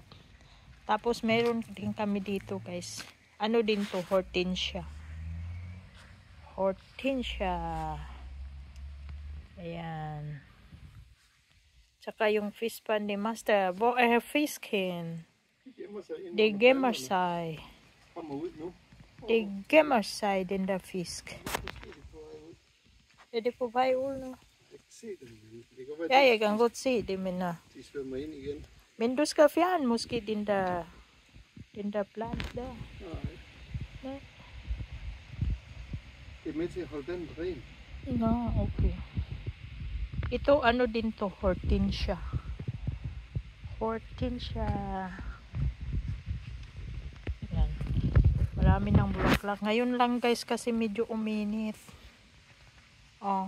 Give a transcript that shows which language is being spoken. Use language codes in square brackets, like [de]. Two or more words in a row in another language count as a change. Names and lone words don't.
[tl] Tapos meron din kami dito guys. Ano din to? Hortensia. Hortensia. Ayan. Tsaka yung [en] fish pan [tl] ni Master. [en] Fish skin. [da] Det gemmer sig. Det gemmer sig, den der fisk. Er det på vej ud nu? Ja, jeg kan godt se det, men... Men du skal fjerne måske den der plant der. Nej. Det er med til at holde den ren. [en] No, okay. [tl] Ito ano din to, hortensia. Hortensia. Ayan. Marami ng bulaklak. Ngayon lang guys kasi medyo uminit. Oh.